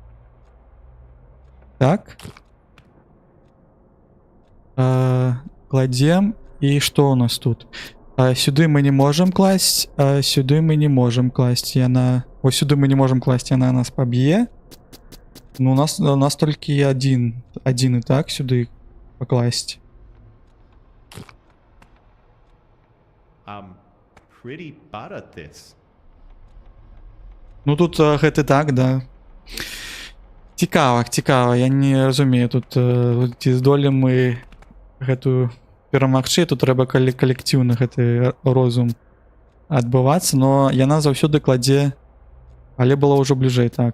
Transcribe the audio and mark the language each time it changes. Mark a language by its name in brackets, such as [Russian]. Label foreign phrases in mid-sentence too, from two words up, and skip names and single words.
[Belarusian] Так. Кладзем. І што у нас тут? Сюды мы не можам класць, сюды мы не можам класць. Яна... Ось сюды мы не можам класць, яна нас паб'е. Ну, у нас толькі адзін і так сюды пакласць. [English] I'm pretty bad at this. [Belarusian] Ну тут гэты так, да. Цікава, я не разумею тут ці здолем мы гэтую перамагчы, тут трэба калектыўна гэты розум адбывацца, но яна заўсёды кладзе, але была ўжо бліжэй, так.